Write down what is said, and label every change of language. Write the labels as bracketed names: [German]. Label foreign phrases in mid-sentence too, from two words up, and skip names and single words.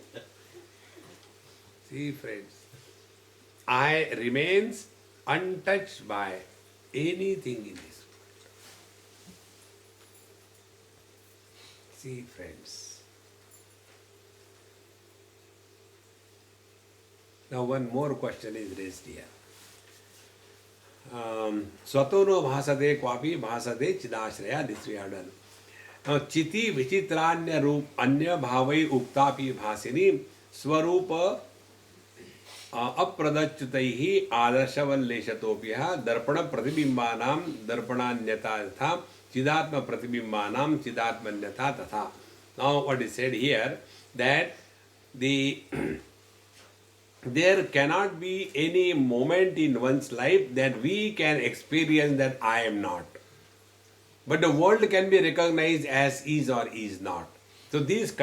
[English] See, friends, I remains untouched by anything in this world. See, friends. Now one more question is raised here. [Sanskrit] स्वतो नो भासते क्वापि भासते चिदाश्रया, [English] this we have done. [Sanskrit] Now चिति विचित्राण्य रूप अन्य भावै उक्तापि भासिनि स्वरूप अप्रदच्युतैः आदर्शवल्लेशतोप्यः दर्पण प्रतिबिंबानां दर्पणान्यथा तथा चिदात्म प्रतिबिंबानां चिदात्मन्यथा तथा. [English] Now what is said here, that there cannot be any moment in one's life that we can experience that I am not. But the world can be recognized as is or is not.